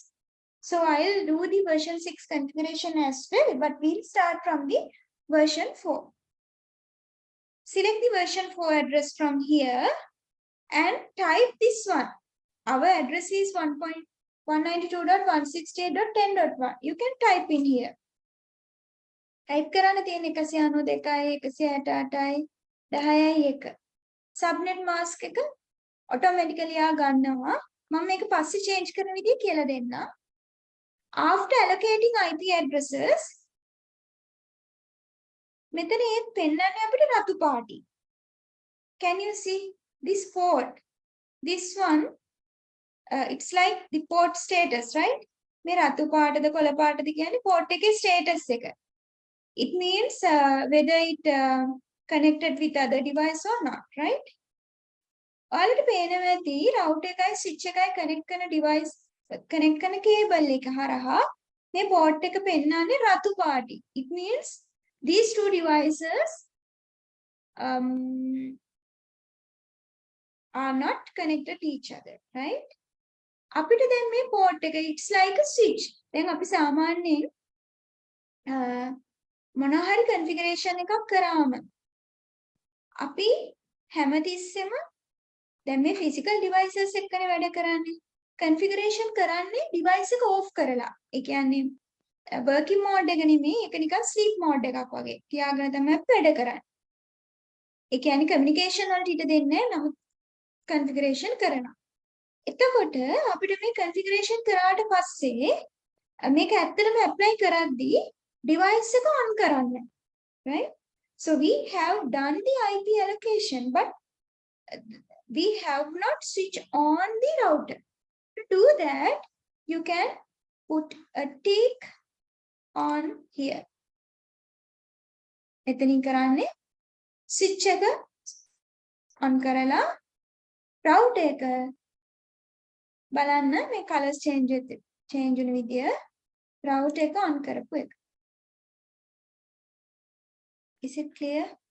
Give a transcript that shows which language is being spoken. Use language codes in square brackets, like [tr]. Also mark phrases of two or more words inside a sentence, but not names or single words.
[en] So I'll do the version 6 configuration as well, but we'll start from the version 4. Select the version 4 address from here and type this one. Our address is 192.168.10.1. You can type in here. Type [si] කරන්න තියෙන [en] 192 168 10 subnet mask එක automatically [si] ආ ගන්නවා. මම මේක පස්සේ change කරන විදිය කියලා දෙන්න. [en] After allocating IP addresses, [si] මෙතන ඒත් පෙන්නන්නේ අපිට රතු පාටි. [en] Can you see this port? This one, it's like the port status, right? [si] මේ රතු පාටද කොළ පාටද කියන්නේ port එකේ status එක. [en] It means whether it connected with other device or not, right? [si] ඔයාලට පේනවා ඇති router එකයි switch එකයි connect කරන device connect කරන cable එක හරහා මේ port එක පෙන්නන්නේ රතු පාටි. [en] It means these two devices are not connected to each other, right? [si] අපිට දැන් මේ port එක [en] it's like a switch. [si] දැන් අපි සාමාන්‍යයෙන් මොනවා හරි configuration එකක් කරාම අපි හැමතිස්සෙම දැන් මේ [en] physical devices [si] එක්කනේ වැඩ කරන්නේ. configuration කරන්නේ device එක off කරලා. ඒ කියන්නේ [en] working mode [si] එක නෙමෙයි, ඒක නිකන් [en] sleep mode [si] එකක් වගේ. තියාගෙන තමයි වැඩ කරන්නේ. ඒ කියන්නේ communication වලට ඉඩ දෙන්නේ නැහැ. නමුත් configuration කරනවා. එතකොට අපිට මේ configuration කරාට පස්සේ මේක ඇත්තටම apply කරද්දී device එක on කරන්න. [en] Right? So we have done the IP allocation, but we have not switched on the router. To do that, you can put a tick on here. [si] එතනින් කරන්නේ switch එක on කරලා router එක බලන්න මේ [en] colors change [si] වෙන විදිය router එක on කරපු එක. [en] Is it clear?